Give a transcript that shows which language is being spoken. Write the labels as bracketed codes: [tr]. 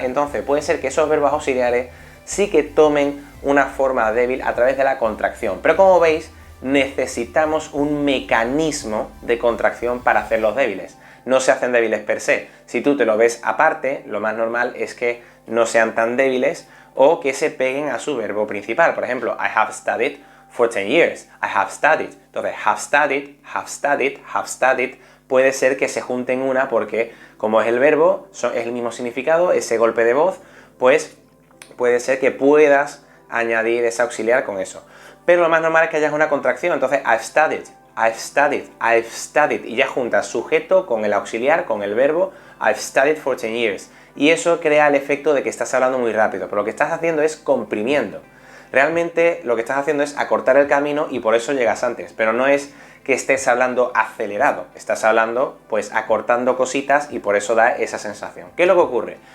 [es] Entonces puede ser que esos verbos auxiliares sí que tomen una forma débil a través de la contracción. Pero como veis, necesitamos un mecanismo de contracción para hacerlos débiles. No se hacen débiles per se. Si tú te lo ves aparte, lo más normal es que no sean tan débiles o que se peguen a su verbo principal. Por ejemplo, [en] I have studied for 10 years. I have studied. [es] Entonces, [en] have studied, have studied, have studied, [es] puede ser que se junten una porque, como es el verbo, es el mismo significado, ese golpe de voz, pues puede ser que puedas añadir ese auxiliar con eso. Pero lo más normal es que haya una contracción. [en] Entonces, I've studied, I've studied, I've studied. [es] Y ya juntas sujeto con el auxiliar, con el verbo, [en] I've studied for 10 years. [es] Y eso crea el efecto de que estás hablando muy rápido, pero lo que estás haciendo es comprimiendo. Realmente lo que estás haciendo es acortar el camino y por eso llegas antes, pero no es que estés hablando acelerado, estás hablando pues acortando cositas y por eso da esa sensación. ¿Qué es lo que ocurre?